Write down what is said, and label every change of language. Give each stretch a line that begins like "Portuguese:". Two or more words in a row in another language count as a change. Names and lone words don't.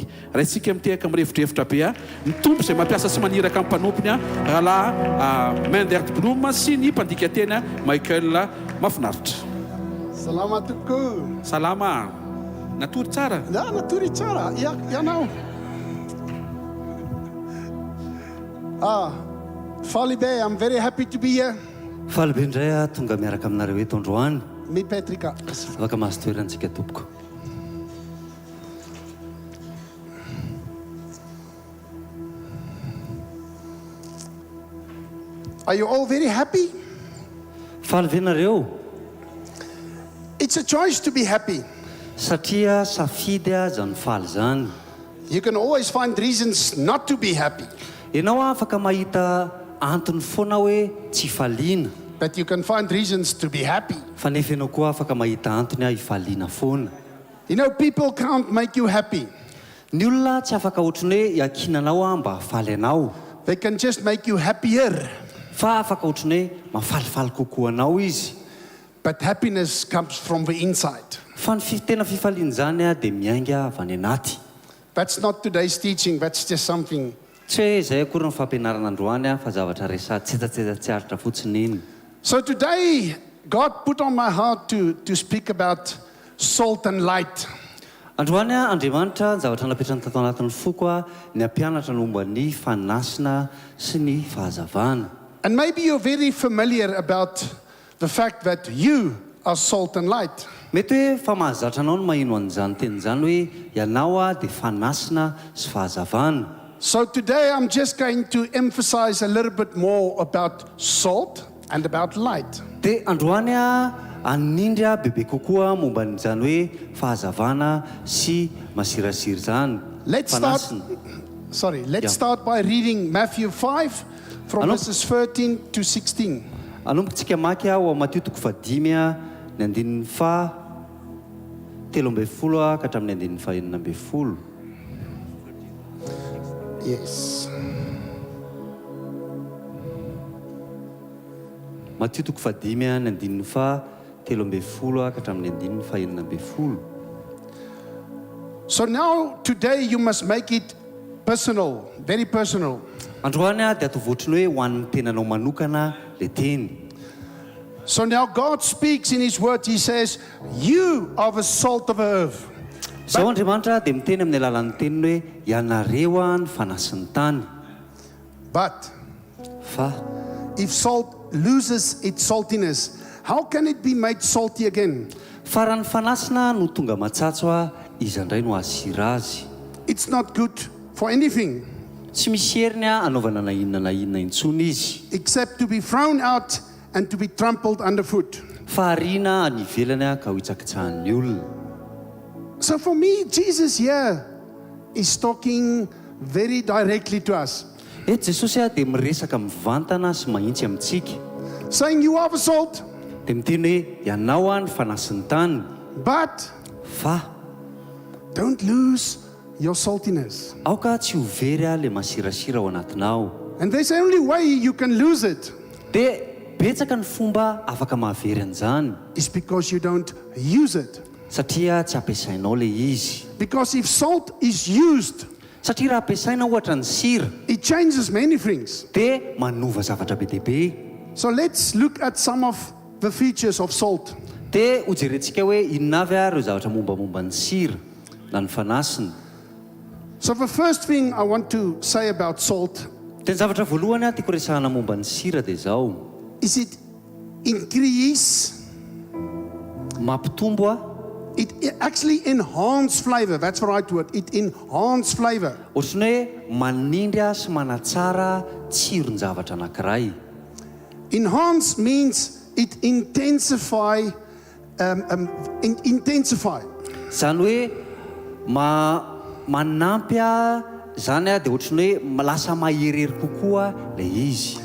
Malagasy: Raintsika mitehaka mirevitrevitra be ny tompo izay mampiasa sy maniraka amin'ny mpanompony rahala Mendert Blom sy ny mpandika teny Michael mafinaritra. Salama tokoa. Salama. Natory tsara? Ja, natory tsara. Ianao? Falibe,
English: I'm very happy to be here.
Malagasy: Falibe indray tonga miaraka aminareo eto androany. Mi Petrika. Afaka mahazo toerantsika tompoko.
English: Are you all very happy?
Malagasy: Faly ve nareo?
English: It's a choice to be happy.
Malagasy: Satria safidy zany faly zany.
English: You can always find reasons not to be happy.
Malagasy: Ianao afaka mahita antony foana hoe tsy faliana.
English: But you can find reasons to be happy.
Malagasy: Fa nefa ianao koa afaka mahita antony hifaliana foana.
English: You know, people can't make you happy.
Malagasy: Ny olona tsy afaka ohatrany hoe iakinanao mba hafaly anao.
English: They can just make you happier.
Malagasy: Fa afaka ohatrany hoe mahafalifaly kokoa anao izy.
English: But happiness comes from the inside.
Malagasy: Fa ny tena fifaliana zany dia miainga avy any anaty.
English: That's not today's teaching. That's just something.
Malagasy: Tsy hoe izay akory ny fampianarana androany fa zavatra resa tsetsatsiaritra fotsiny iny.
English: So today, God put on my heart to speak about salt and light.
Malagasy: Androany Andriamanitra ny zavatra napetrany tato anatin'ny foko ny ampianatra ny momba ny fanasina sy ny fahazavana.
English: And maybe you're very familiar about the fact that you are salt and light.
Malagasy: Mety hoe fa mahazatra anao no mahino an'izany teny izany hoe ianao dia fanasina sy fahazavana.
English: So today I'm just going to emphasize a little bit more about salt and about light.
Malagasy: Dia androany anindry bebe kokoa momba n'izany hoe fahazavana sy masirasiro zany.
English: Let's start by reading Matthew 5 from verses 13 to 16.
Malagasy: Anombotsika maky ao Matthieu 5 ny andininy fa 13 ka hatramin'ny andininy fa 19.
English: Yes.
Malagasy: Matthieu 5 ny andininy fa 13 ka hatramin'ny andininy fa 19.
English: So now today you must make it personal, very personal.
Malagasy: Androany dia atovotry hoe ho an'ny tenanao manokana le teny.
English: So now God speaks in His word. He says, you are the salt of the earth.
Malagasy: Zao Andriamanitra dia miteny amin'ny alalan'ny teniny hoe ianareo ny fanasin'ny tany.
English: But
Malagasy: Fa
English: if salt loses its saltiness, how can it be made salty again?
Malagasy: fa raha ny fanasina no tonga matsatso izy indray no asira azy.
English: It's not good for anything
Malagasy: Tsy misy heriny anaovana na inona intsony izy.
English: except to be thrown out and to be trampled underfoot.
Malagasy: Fa ariana any ivelany ka ho itsakitsahan'ny olona.
English: So for me, Jesus here is talking very directly to us,
Malagasy: Eto Jesosy dia miresaka mivantana sy mahintsy amintsika.
English: saying you are the salt,
Malagasy: Dia miteny hoe ianao ny fanasin'ny tany.
English: but
Malagasy: Fa
English: don't lose your saltiness.
Malagasy: aoka tsy ho very le masirasira ao anatinao.
English: And there's only way you can lose it
Malagasy: Dia betsaka ny fomba afaka mahavery an'izany.
English: is because you don't use it.
Malagasy: Satria tsy ampiasainao le izy.
English: Because if salt is used,
Malagasy: Satria raha ampiasaina ohatra ny sira
English: it changes many things.
Malagasy: dia manova zavatra be dehibe.
English: So let's look at some of the features of salt.
Malagasy: Dia hojerentsika hoe inona avy ireo zavatra mombamomba ny sira na ny fanasina.
English: So the first thing I want to say about salt
Malagasy: Dia ny zavatra voalohany tiako resahana momba ny sira dia zao.
English: is it increase,
Malagasy: Mampitombo
English: it actually enhance flavor. That's the right word. It enhance flavor.
Malagasy: ohatrany hoe manindry sy manatsara tsiron zavatra anankiray.
English: Enhance means it intensify, intensify.
Malagasy: Zany hoe manampy zany dia ohatrany hoe lasa maherihery kokoa ilay izy.